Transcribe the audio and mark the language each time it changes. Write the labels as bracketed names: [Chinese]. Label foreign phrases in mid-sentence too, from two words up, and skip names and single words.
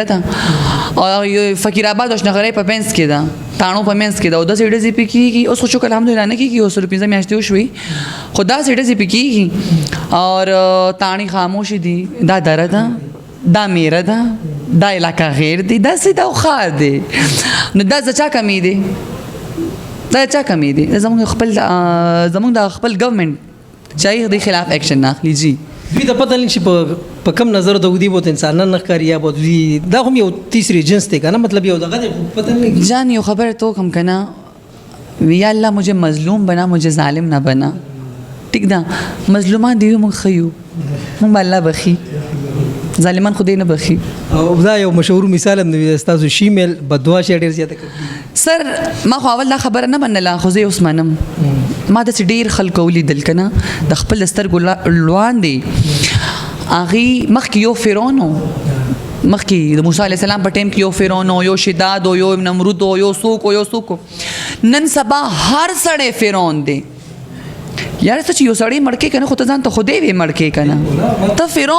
[Pashto] ده او یو فقیر آباد اشنغرۍ په منځ کې ده تاڼو په منځ کې ده او داسې ډزې پې کېږي اوس خو شکر الحمدلله نه کېږي اوس 15 میاشتې وشوې خو داسې ډزې پې کېږي اور تاڼې خاموشې دي دا دره ده دا میره ده دا علاقه غیر دی دا سیده او ښار دی نو دا د چا کمی دی دا چا کمی دی زموږ د خپل ګورنمنټ چې د خلاف ایکشن نه اخلي جی دوی ته پته نه چې په کم نظر د دوی بہت انسانان نه ښکاري یا به دوی دا هم یو تیسری جنس دی که نه مطلب یو دغه دی پته نه جان یو خبر تو کم کنا [Urdu] یا اللہ مجھے مظلوم بنا مجھے ظالم نہ بنا [Pashto] ٹھیک ده مظلومان دی موږ خیو موږ الله بخي ظالمان خو دې نه بخي او دا یو مشهور مثال هم دی ستاسو شیمیل بدوا شي ډېر زیاته کوي سر ما خو اول دا خبره نه منله خو زه اوس منم ما داسې ډېر خلکو ولیدل که نه د خپل سترګو لوان دی هغې مخکې یو فرعون و مخکې د موسی [Arabic] علیه السلام [Pashto] په ټایم کې یو فرعون و یو شداد و یو نمرود و یو څوک و نن سبا هر سړی فرعون دی یاره ته چې یو سړی مړ کې که نه خو ته ځان ته خدای وې مړ کې که نه ته